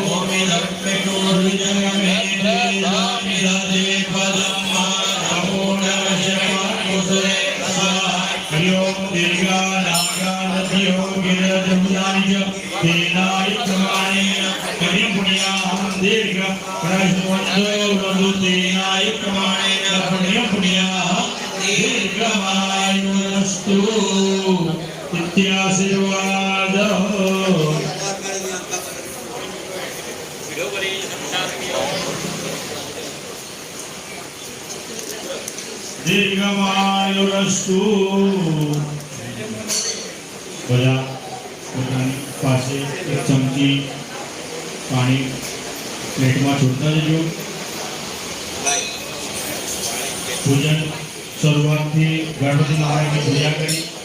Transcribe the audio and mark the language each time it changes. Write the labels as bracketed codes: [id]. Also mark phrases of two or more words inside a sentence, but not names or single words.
[sa] हरि ओम दीर्घानागादियोगिरसुदानि च तेनायु प्रमाणेन पुण्यं पुण्याः दीर्घमायुवन्तो ब्रह्मो तेनायु प्रमाणेन पुण्यं पुण्याः दीर्घमायुरस्तु इत्याशीर्वादः दीर्घमायुरस्तु [gu] બધા પોતાની પાસે એક ચમચી પાણી પ્લેટમાં છોડતા જજો પૂજન શરૂઆતથી ગણપતિ મહારાજની પૂજા કરી